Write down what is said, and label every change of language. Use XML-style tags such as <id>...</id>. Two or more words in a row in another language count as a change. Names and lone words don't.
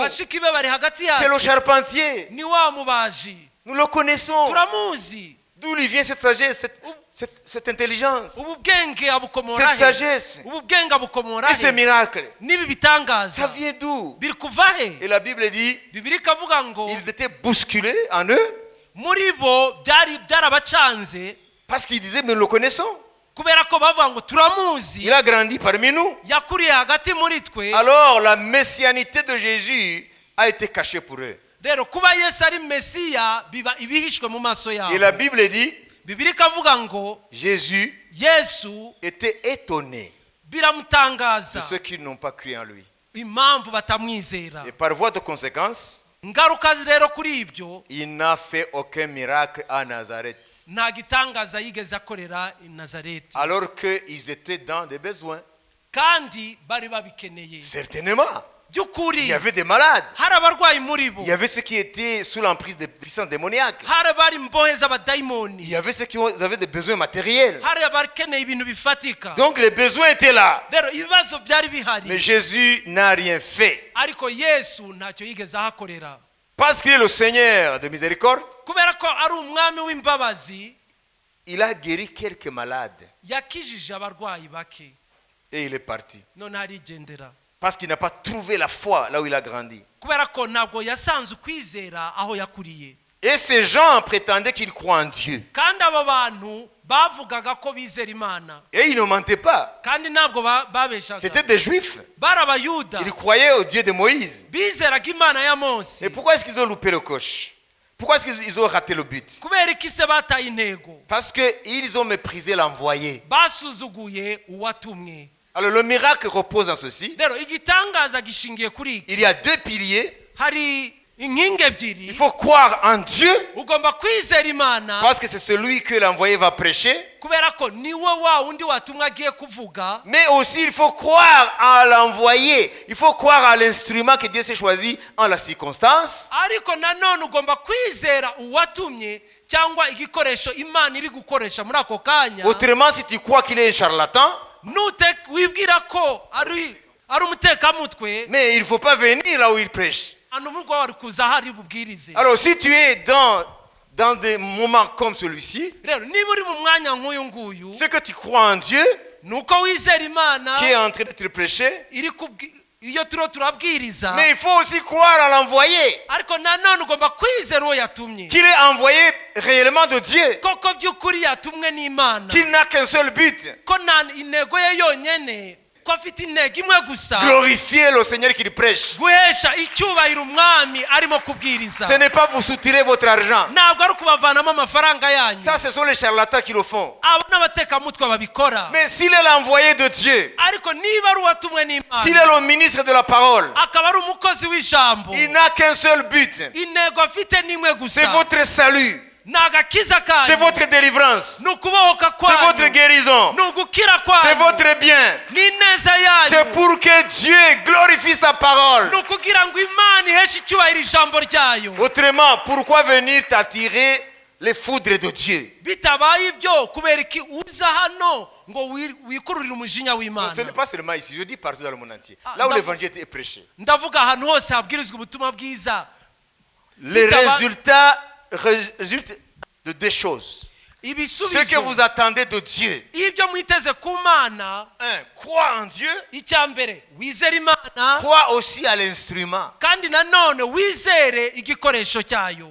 <rw>bashiki be bari hagati</rw> <fr>C'est le</fr> <rw>yacu</rw> <fr>charpentier.</fr> <rw>ni wa mubaji</rw> <fr>Nous le connaissons.</fr> <rw>turamuzi</rw> <fr>D'où lui vient cette sagesse, cette intelligence,</fr> <rw>ubu bwenge abukomora</rw> <fr>cette</fr> <rw>he</rw> <fr>sagesse</fr> <rw>ubu bwenge abukomora</rw> <fr>et ces</fr> <rw>he</rw> <fr>miracles.</fr> <rw>n'ibi</rw> <fr>Ça</fr> <rw>bitangaza</rw> <fr>vient d'où?</fr> <rw>biri kuva he</rw> <fr>Et la Bible dit,</fr> <rw>bibiri ikavuga ngo</rw> <fr>ils étaient bousculés en eux</fr> <rw>muri bo byarabacanze</rw> <fr>parce qu'ils disaient, mais nous le connaissons.</fr> <rw>kubera ko bavuga ngo turamuzi</rw> <fr>Il a grandi parmi nous.</fr> <rw>yakuriye hagati muri twe</rw> <fr>Alors la messianité de Jésus a été cachée pour eux.</fr> <rw>rero kuba Yesu ari Mesiya biba ibihishwe mu maso</rw> <fr>Et</fr> <rw>yabo</rw> <fr>la Bible dit,</fr> <rw>bibiri ikavuga ngo</rw> <fr>Jésus</fr> <rw>Yesu</rw> <fr>était étonné de</fr> <rw>biramutangaza</rw> <fr>ceux qui n'ont pas cru en lui.</fr> <rw>impamvu batamwizera</rw> <fr>Et par voie de conséquence,</fr> <rw>ngaruka rero kuri ibyo</rw> <fr>il n'a fait aucun miracle à Nazareth.</fr> <rw>nta gitangaza yigeze akorera i Nazareti</rw> <fr>Alors qu'ils étaient dans des besoins.</fr> <rw>kandi bari babikeneye</rw> <fr>Certainement. Il</fr> <rw>by'ukuri</rw> <fr>y avait des malades.</fr> <rw>hari abarwayi muri bo</rw> <fr>Il y avait ceux qui étaient sous l'emprise des puissances démoniaques.</fr> <rw>hari abari imbohe</rw> <fr>Il</fr> <rw>z'abadayimoni</rw> <fr>y avait ceux qui avaient des besoins matériels.</fr> <rw>hari abakeneye ibintu bifatika</rw> <fr>Donc les besoins étaient là.</fr> <rw>rero ibibazo byari</rw> <fr>Mais</fr> <rw>bihari</rw> <fr>Jésus n'a rien fait.</fr> <rw>ariko Yesu ntacyo yigeze ahakorera</rw> <fr>Parce qu'il est le Seigneur de miséricorde,</fr> <rw>kubera ko ari umwami w'imbabazi</rw> <fr>il a guéri quelques malades.</fr> <rw>yakijije abarwayi bake</rw> <fr>Et il est parti.</fr> <rw>none arigendera</rw> <fr>Parce qu'il n'a pas trouvé la foi là où il a grandi.</fr> <rw>kubera ko ntabwo yasanze ukwizera aho yakuriye</rw> <fr>Et ces gens prétendaient qu'ils croient en Dieu.</fr> <rw>kandi abo bantu bavugaga ko bizera Imana</rw> <fr>Et ils ne mentaient pas.</fr> <rw>kandi ntabwo babeshaga</rw> <fr>C'était des juifs.</fr> <rw>bari abayuda</rw> <fr>Ils croyaient au Dieu de Moïse.</fr> <rw>bizeraga Imana ya Mose</rw> <fr>Mais pourquoi est-ce qu'ils ont loupé le coche? Pourquoi est-ce qu'ils ont raté le but?</fr> <rw>kubera iki se bataye intego</rw> <fr>Parce qu'ils ont méprisé l'envoyé.</fr> <rw>basuzuguye uwatumwe</rw> <fr>Alors le miracle repose en ceci.</fr> <rw>rero igitangaza gishingiye kuri iki</rw> <fr>Il y a deux piliers.</fr> <rw>hari inkingi</rw> <fr>Il</fr> <rw>ebyiri</rw> <fr>faut croire en Dieu</fr> <rw>ugomba kwizera Imana</rw> <fr>parce que c'est celui que l'envoyé va prêcher.</fr> <rw>kubera ko niwe wa wundi watumwe agiye kuvuga</rw> <fr>Mais aussi il faut croire à l'envoyé. Il faut croire à l'instrument que Dieu s'est choisi en la circonstance.</fr> <rw>ariko nanone ugomba kwizera uwatumye cyangwa igikoresho Imana iri gukoresha muri ako kanya</rw> <fr>Autrement, si tu crois qu'il est un charlatan,</fr> <rw>wibwira ko ari umutekamutwe</rw> <fr>mais il ne faut pas venir là où il prêche.</fr> <rw>ahantu ubwo wari kuza hari bubwirize</rw> <fr>Alors si tu es dans des moments comme celui-ci,</fr> <rw>rero niba uri mu mwanya nk'uyu nguyu</rw> <fr>c'est que tu crois en Dieu</fr> <rw>ni uko wizera Imana</rw> <fr>qui est en train de te prêcher,</fr> <rw>iyo turiho turabwiriza</rw> <fr>mais il faut aussi croire à l'envoyé,</fr> <rw>ariko nanone ugomba kwizera uwo yatumye</rw> <fr>qu'il est envoyé réellement de Dieu,</fr> <rw>koko by'ukuri yatumwe n'Imana</rw> <fr>qu'il n'a qu'un seul but,</fr> <rw>ko nta intego ye yonyine ko afite intego imwe gusa</rw> <fr>glorifier le Seigneur qu'il prêche.</fr> <rw>guhesha icyubahiro umwami arimo kubwiriza</rw> <fr>Ce n'est pas vous soutirer votre argent.</fr> <rw>ntabwo ari ukubavanamo amafaranga yanyu</rw> <fr>Ça, ce sont les charlatans qui le font.</fr> <rw>abo n'abatekamutwe babikora</rw> <fr>Mais s'il est l'envoyé de Dieu,</fr> <rw>ariko niba ari uwatumwe</rw> <fr>s'il est</fr> <rw>n'Imana</rw> <fr>le ministre de la parole,</fr> <rw>akaba ari umukozi w'ijambo</rw> <fr>il n'a qu'un seul but,</fr> <rw>intego afite n'imwe</rw> <fr>c'est</fr> <rw>gusa</rw> <fr>votre salut,</fr> <rw>ni agakiza</rw> <fr>c'est</fr> <rw>kanyu</rw> <fr>votre délivrance,</fr> <rw>ni ukubohoka</rw> <fr>c'est votre</fr> <rw>kwanyu</rw> <fr>guérison,</fr> <rw>ni ugukira</rw> <fr>c'est</fr> <rw>kwanyu</rw> <fr>votre bien.</fr> <rw>ni ineza</rw> <fr>C'est</fr> <rw>yanyu</rw> <fr>pour que Dieu glorifie sa parole.</fr> <rw>ni ukugira ngo Imana iheshe icyubahiro ijambo ryayo</rw> <fr>Autrement, pourquoi venir t'attirer les foudres de Dieu?</fr> <rw>bitabaye ibyo kubera iki uza hano ngo wikururire umujinya</rw> <fr>Non, ce n'est</fr> <rw>w'Imana</rw> <fr>pas seulement ici, je dis partout dans le monde entier. Ah, Là où d'accord. l'évangile est prêché.</fr> <rw>ndavuga ahantu hose habwirizwa ubutumwa bwiza</rw> <fr>Les</fr> <rw>Bitaba-</rw> <fr>résultats résultent de deux choses. Ce que</fr> <rw>ibisubizo</rw> <fr>vous attendez de Dieu.</fr> <rw>ibyo mwiteze ku Mana</rw> <fr>Un, crois en Dieu.</fr> <rw>icya mbere wizere Imana</rw> <fr>Crois aussi à l'instrument.</fr> <rw>kandi nanone wizere igikoresho cyayo</rw>